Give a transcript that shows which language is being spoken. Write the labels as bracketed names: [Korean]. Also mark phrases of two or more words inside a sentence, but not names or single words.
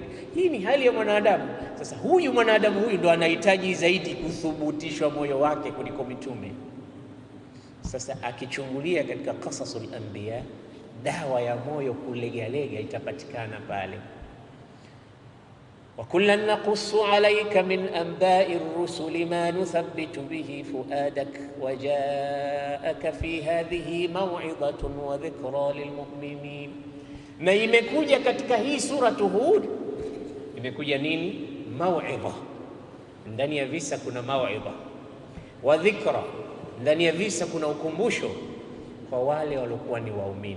[Swahili] Hii ni hali ya mwanadamu. Sasa huyu mwanadamu huyu ndo anahitaji zaidi kuthubutishwa moyo wake kuliko mitume. Sasa akichungulia katika [Arabic] قصص الأنبياء, [Swahili] dawa ya moyo kulegalega itapatikana pale. [Arabic] وكلا نقص عليك من أنباء الرسل ما نثبت به فؤادك وجاءك في هذه موعظة وذكرى للمؤمنين. [Swahili] Na imekuja katika hii sura Hud, imekuja nini? Maw'idha. Ndani ya visa kuna [Arabic] موعظة، وذكرى, [Swahili] ndani ya visa kuna ukumbusho kwa wale waliokuwa ni waumini.